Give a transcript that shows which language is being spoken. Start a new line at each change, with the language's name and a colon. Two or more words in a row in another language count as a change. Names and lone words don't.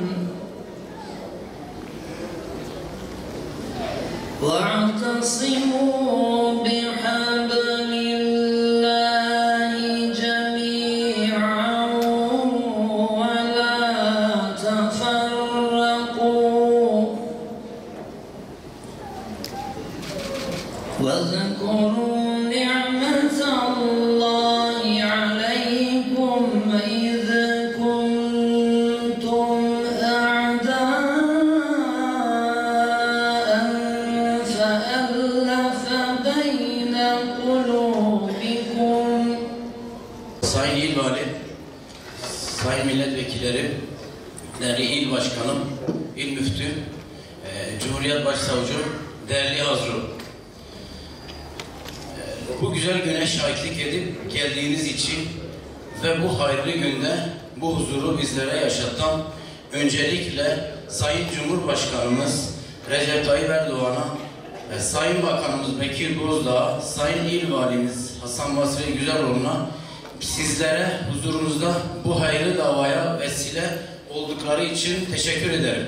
Arabic: واعتصموا بحبل الله جميعا ولا تفرقوا. واذكروا نعمة الله عليكم إذ كنتم أعداء فألف بين قلوبكم.
Turkish: Sayın İl Vali, Sayın Milletvekillerim, değerli İl Başkanım, İl Müftü, Cumhuriyet Başsavcım, değerli Hazru. Bu güzel güne şahitlik edip geldiğiniz için ve bu hayırlı günde bu huzuru bizlere yaşatan öncelikle Sayın Cumhurbaşkanımız Recep Tayyip Erdoğan'a, Sayın Bakanımız Bekir Bozdağ'a, Sayın İl Valimiz Hasan Basri Güzeloğlu'na sizlere huzurunuzda bu hayırlı davaya vesile oldukları için teşekkür ederim.